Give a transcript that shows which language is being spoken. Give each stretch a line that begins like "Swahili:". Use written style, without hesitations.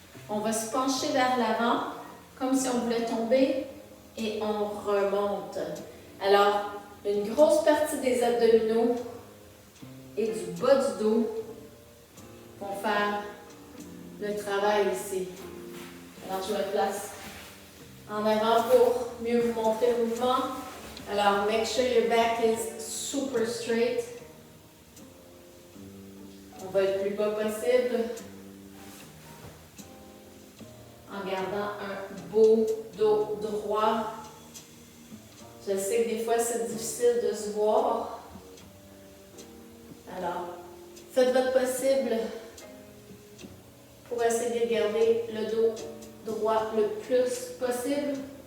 French: On va se pencher vers l'avant, comme si on voulait tomber, et on remonte. Alors, une grosse partie des abdominaux et du bas du dos vont faire le travail ici. Alors, je me place en avant pour mieux vous montrer le mouvement.
English: Alors, make sure your back is super straight.
French: On va être le plus bas possible. En gardant un beau dos droit. Je sais que des fois, c'est difficile de se voir. Alors, faites votre possible pour essayer de garder le dos droit le plus possible.